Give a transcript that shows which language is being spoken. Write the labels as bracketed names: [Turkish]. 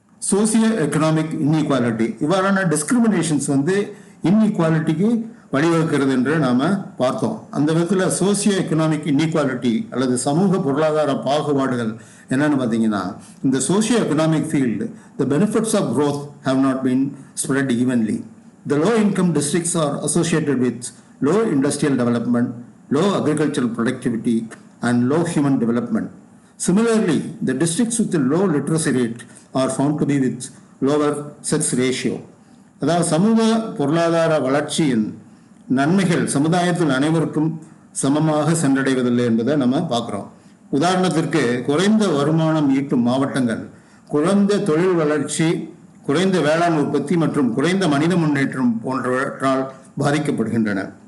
[English] Socio economic inequality. [Tamil] இவ்வாறான discriminations இன்இக்வாலிட்டிக்கு வழிவகுக்கிறது என்று நாம பார்த்தோம். அந்த விதத்தில் [English] socio economic inequality [Tamil] அல்லது சமூக பொருளாதார பாகுபாடுகள் என்னன்னு பார்த்தீங்கன்னா, இந்த [English] Socio economic field, the benefits of growth have not been spread evenly. The low income districts are associated with low industrial development, low agricultural productivity and low human development. Similarly, the districts with a low literacy rate are found to be with lower sex ratio. [Tamil] அதாவது சமூக பொருளாதார வளர்ச்சியின் நன்மைகள் சமுதாயத்தில் அனைவருக்கும் சமமாக சென்றடைவதில்லை என்பதை நம்ம பார்க்குறோம். உதாரணத்திற்கு, குறைந்த வருமானம் ஈட்டும் மாவட்டங்கள் குறைந்த தொழில் வளர்ச்சி, குறைந்த வேளாண் உற்பத்தி மற்றும் குறைந்த மனித முன்னேற்றம் போன்றவற்றால் பாதிக்கப்படுகின்றன.